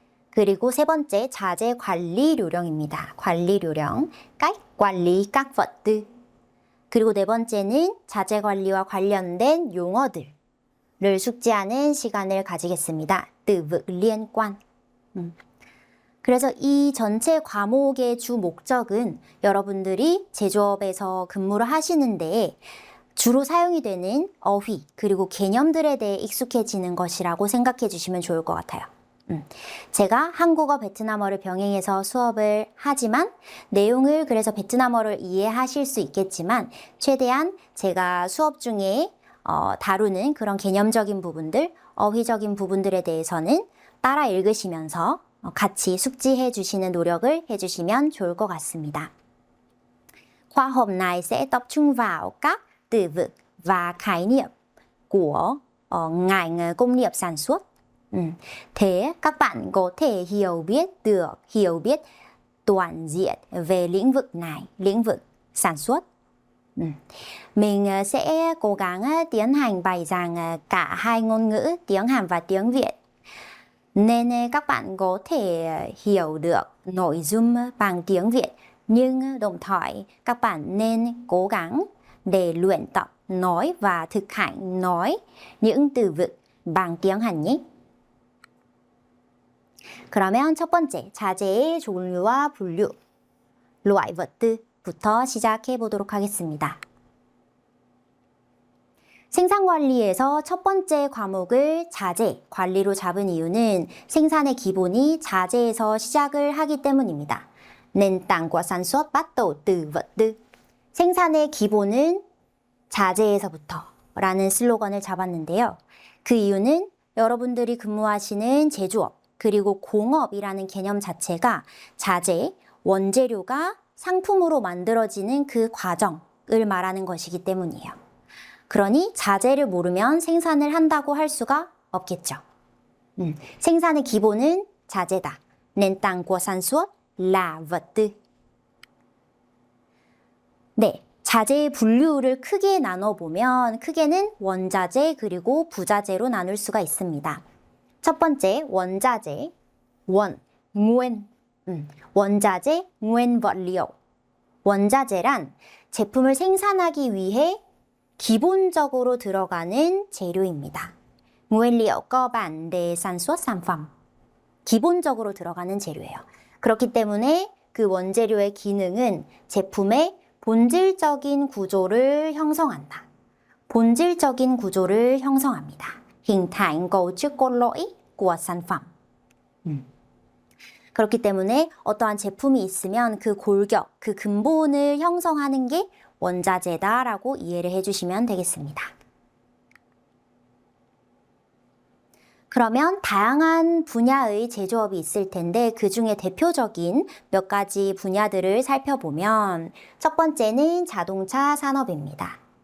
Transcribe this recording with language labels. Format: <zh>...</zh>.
<ko>그리고 세 번째 자재 관리 요령입니다. 관리 요령,</ko> <vi>cách quản lý các vật tư.</vi> <ko>그리고 네 번째는 자재 관리와 관련된 용어들을 숙지하는 시간을 가지겠습니다.</ko> <vi>từ vựng liên quan.</vi> <ko>그래서 이 전체 과목의 주 목적은 여러분들이 제조업에서 근무를 하시는데 주로 사용이 되는 어휘 그리고 개념들에 대해 익숙해지는 것이라고 생각해 주시면 좋을 것 같아요. 제가 한국어, 베트남어를 병행해서 수업을 하지만 내용을 그래서 베트남어를 이해하실 수 있겠지만 최대한 제가 수업 중에 다루는 그런 개념적인 부분들, 어휘적인 부분들에 대해서는 따라 읽으시면서 같이 숙지해 주시는 노력을 해주시면 좋을 것 같습니다.</ko> <vi>Khoa học này sẽ tập trung vào các từ vựng và khái niệm của ngành công nghiệp sản xuất. Thế các bạn có thể hiểu biết toàn diện về lĩnh vực này, lĩnh vực sản xuất. Mình sẽ cố gắng tiến hành bài giảng cả hai ngôn ngữ, tiếng Hàn và tiếng Việt. Nên các bạn có thể hiểu được nội dung bằng tiếng Việt, nhưng đồng thời các bạn nên cố gắng để luyện tập nói và thực hành nói những từ vựng bằng tiếng Hàn nhé.</vi> <ko>그러면 첫 번째, 자재의 종류와 분류,</ko> <vi>loại vật tư</vi> <ko>부터 시작해 보도록 하겠습니다. 생산관리에서 첫 번째 과목을 자재, 관리로 잡은 이유는 생산의 기본이 자재에서 시작을 하기 때문입니다.</ko> <vi>Nền tảng của sản xuất bắt đầu từ vật tư.</vi> <ko>생산의 기본은 자재에서부터 라는 슬로건을 잡았는데요. 그 이유는 여러분들이 근무하시는 제조업 그리고 공업이라는 개념 자체가 자재, 원재료가 상품으로 만들어지는 그 과정을 말하는 것이기 때문이에요. 그러니 자재를 모르면 생산을 한다고 할 수가 없겠죠. 생산의 기본은 자재다.</ko> <vi>Nền tảng của sản xuất là vật tư.</vi> <ko>네, 자재의 분류를 크게 나눠보면 크게는 원자재 그리고 부자재로 나눌 수가 있습니다. 첫 번째, 원자재, nguyên, 원자재,</ko> <vi>nguyên vật liệu.</vi> <ko>원자재란 제품을 생산하기 위해 기본적으로 들어가는 재료입니다.</ko> <vi>nguyên liệu cơ bản để sản xuất sản phẩm.</vi> <ko>기본적으로 들어가는 재료예요. 그렇기 때문에 그 원재료의 기능은 제품의 본질적인 구조를 형성한다. 본질적인 구조를 형성합니다.</ko> <vi>hình thành cấu trúc cốt lõi của sản phẩm.</vi> <ko>그렇기 때문에 어떠한 제품이 있으면 그 골격, 그 근본을 형성하는 게 원자재다라고 이해를 해주시면 되겠습니다. 그러면 다양한 분야의 제조업이 있을 텐데 그 중에 대표적인 몇 가지 분야들을 살펴보면 첫 번째는 자동차 산업입니다.</ko>